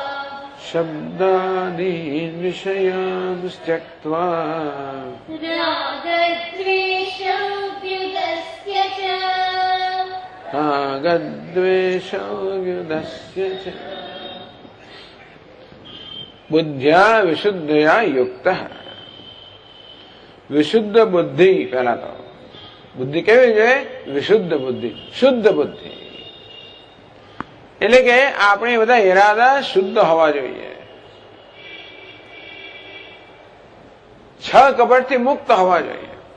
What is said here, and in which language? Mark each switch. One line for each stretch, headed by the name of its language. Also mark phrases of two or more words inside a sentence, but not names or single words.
Sanskrit: शब्दादीन् विषयान् त्यक्त्वा रागद्वेषव्युदस्य च रागद्वेषव्युदस्य च बुद्ध्या विशुद्धया युक्तः.
Gujarati: વિશુદ્ધ બુદ્ધિ, પહેલા તો બુદ્ધિ કેવી છે? વિશુદ્ધ બુદ્ધિ, શુદ્ધ બુદ્ધિ. એટલે કે આપણે બધા ઈરાદા શુદ્ધ હોવા જોઈએ, છ કપટથી મુક્ત હોવા જોઈએ.